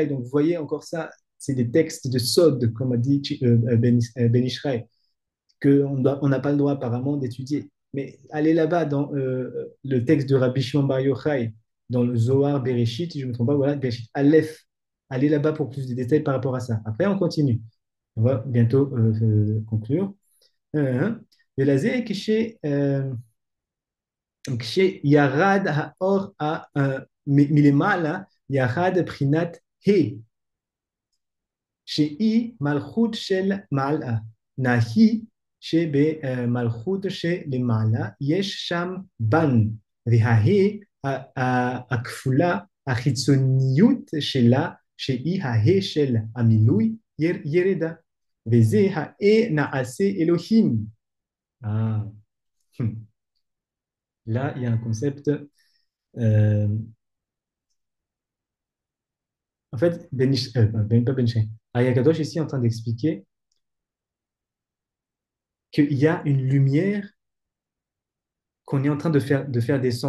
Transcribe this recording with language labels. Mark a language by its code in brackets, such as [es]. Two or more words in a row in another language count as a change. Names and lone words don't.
[fr] Donc, vous voyez encore ça, c'est des textes de Sod, comme a dit Ben Ishraï, qu'on n'a pas le droit apparemment d'étudier. Mais allez là-bas dans le texte de Rabbi Shimon Bar Yochai, dans le Zohar Bereshit, si je ne me trompe pas, voilà, [he] בראשית אלף. [fr] Allez là-bas pour plus de détails par rapport à ça. Après, on continue. On va bientôt conclure. [he] ולזה כשירד האור מלמעלה, ירד בחינת ה' שהיא מלכות של מעלה. נהי שבמלכות שלמעלה יש שם בן, והה' הכפולה, החיצוניות שלה, שהיא הה' של המילוי, ירדה. וזה נעשה אלוהים. [fr] Ah. Là, il y a un concept. En fait, pas Benishai. Ayakadosh ici est en train d'expliquer qu'il y a une lumière qu'on est en train de faire descendre.